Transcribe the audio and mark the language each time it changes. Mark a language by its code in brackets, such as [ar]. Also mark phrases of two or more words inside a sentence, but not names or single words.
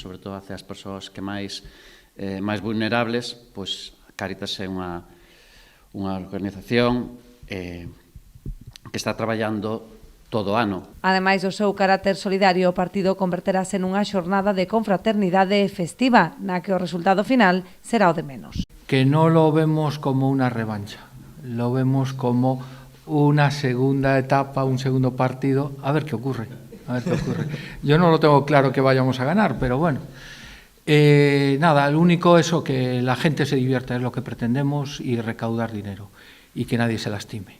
[gl] Sobre todo hacia as persoas que máis vulnerables, pois Cáritas é unha organización que está traballando todo o ano. Ademais do seu carácter solidario, o partido converterase nunha xornada de confraternidade festiva, na que o resultado final será o de menos. Que non [es] lo vemos como unha revancha, lo vemos como una segunda etapa, un segundo partido, a ver qué ocurre. Yo no lo tengo claro que vayamos a ganar, pero bueno. Nada, lo único es que la gente se divierta, es lo que pretendemos, y recaudar dinero, y que nadie se lastime.